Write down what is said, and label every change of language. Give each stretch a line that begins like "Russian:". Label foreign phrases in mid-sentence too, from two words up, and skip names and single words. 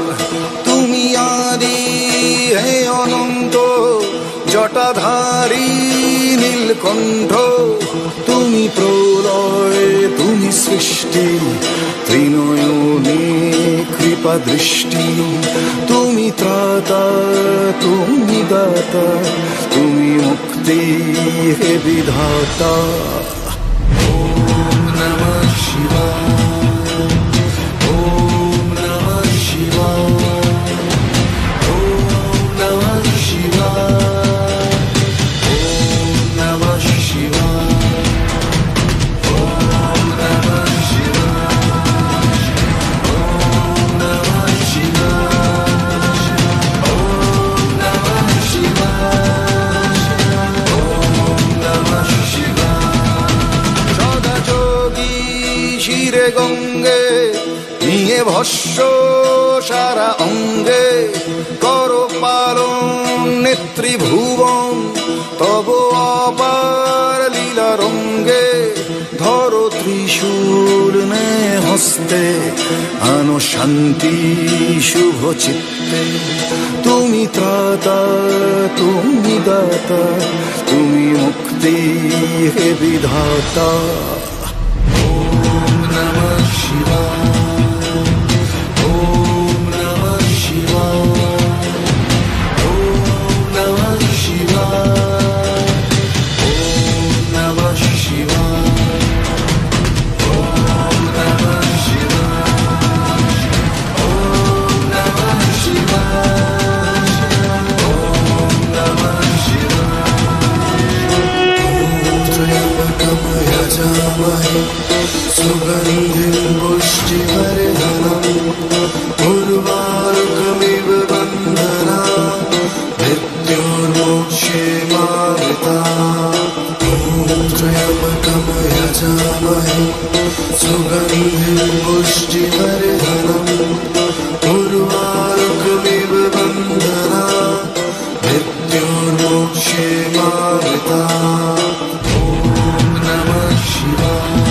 Bangla: তুমি আদি হে অনন্ত জটাধারী নীলকণ্ঠ তুমি প্রলয় তুমি সৃষ্টি ত্রিনয়নে কৃপা দৃষ্টি তুমি ত্রাতা তুমি দাতা তুমি মুক্তি হে বিধাতা
Sanskrit: ওম নমঃ শিবায় ওম নমঃ শিবায় ওম নমঃ শিবায় ওম নমঃ শিবায় ওম নমঃ শিবায় ওম নমঃ শিবায় ওম নমঃ শিবায়
Bangla: সদা যোগী শিরে গঙ্গে নিয়ে ভস্য সারা অঙ্গে কর পালন নেত্রীভুবন তব অপার লীলা রঙ্গে ধরো ত্রিশূল নে হস্তে আনো শান্তি শুভ চিত্তে তুমি ত্রাতা তুমি দাতা তুমি মুক্তি হে বিধাতা
Sanskrit: ওম নমঃ শিবায় ওম নমঃ শিবায় ওম নমঃ শিবায় ওম নমঃ শিবায় ওম নমঃ শিবায় ওম নমঃ শিবায় ওম নমঃ শিবায় যজামহে সুগন্ধিং পুষ্টিবর্ধনম উর্বাरुकमिव बन्धनात् मृत्योर्मोक्षे मामृतात् ॐ त्र्यम्बकं यजामहे सुगन्धिं पुष्टिवर्धनम् उर्वारुकमिव बन्धनात् मृत्योर्मोक्षे मामृतात् ॐ नमः शिवाय